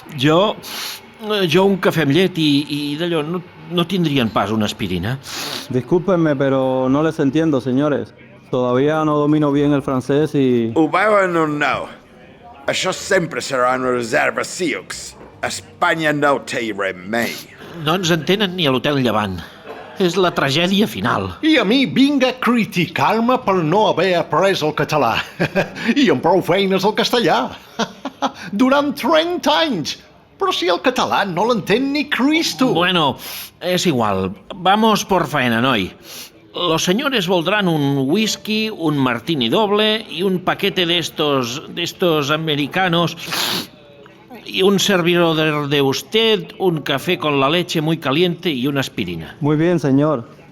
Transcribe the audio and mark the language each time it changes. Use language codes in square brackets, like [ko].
[ca] Jo un cafè amb llet i d'allò no tindrien pas una aspirina. [es] Discúlpenme, pero no les entiendo, señores. Todavía no domino bien el francés y... [ca] Ho veuen o no? Això sempre serà una reserva Sioux. Espanya no té remei. No ens entenen ni a l'Hotel Llevant. És la tragèdia final. I a mi vinga a criticar-me per no haver après el català. I amb prou feines el castellà. Durant 30 anys. Però si el català no l'entén ni Cristo. [es] Bueno, es igual. Vamos por faena, noi. Los señores voldrán un whisky, un martini doble y un paquete de estos americanos y un servidor de usted, un café con la leche muy caliente y una aspirina. Muy bien, señor.